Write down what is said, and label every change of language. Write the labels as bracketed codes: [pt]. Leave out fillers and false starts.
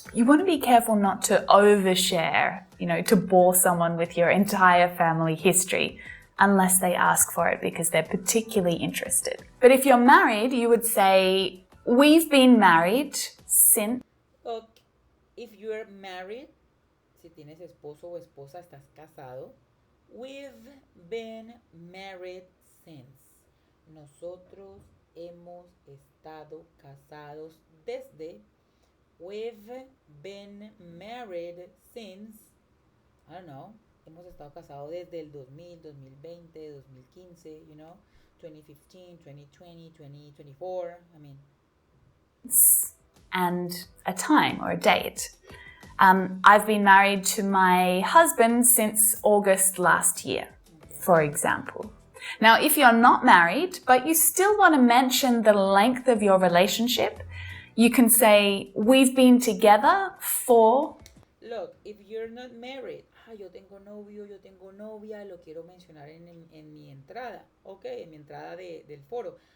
[en] You want to be careful not to overshare, to bore someone with your entire family history, unless they ask for it because they're particularly interested. But if you're married, you would say, we've been married since. Okay. If you're married, [es] si tienes esposo o esposa, estás casado, [en] we've been married since. [es] Nosotros hemos estado casados desde. [en] We've been married since. I don't know. [es] Hemos estado casados desde el 2000, 2020, 2015, 2015, 2020, 2024. [en] I mean. And a time or a date. I've been married to my husband since August last year, for example. Now, if you're not married, but you still want to mention the length of your relationship, you can say, we've been together for. Look, if you're not married, [es] yo tengo novio, yo tengo novia, lo quiero mencionar en mi entrada, okay, en mi entrada del foro.